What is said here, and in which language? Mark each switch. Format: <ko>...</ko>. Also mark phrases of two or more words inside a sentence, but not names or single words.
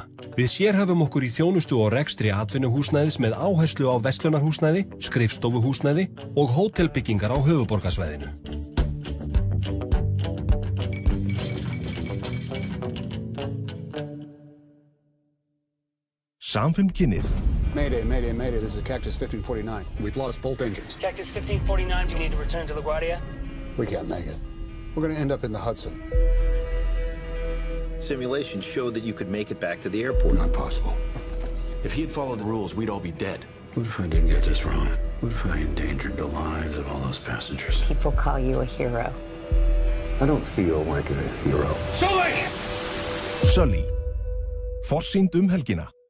<is>Við sérhæfum okkur í þjónustu og rekstri atvinnuhúsnæðis með áherslu á verslunarhúsnæði, skrifstofuhúsnæði og hótelbyggingar á höfuðborgarsvæðinu. Samfimm kynir.</is> <en>Mayday, mayday, mayday. This is Cactus 1549. We've lost both engines. Cactus 1549, do you need to return to LaGuardia? We can't make it. We're going to end up in the Hudson. Simulations showed that you could make it back to the airport. Not possible. If he had followed the rules, we'd all be dead. What if I did get this wrong? What if I endangered the lives of all those passengers? People call you a hero. I don't feel like a hero. Sully! Sully.</en> <is>Forsýnd helgina.</is>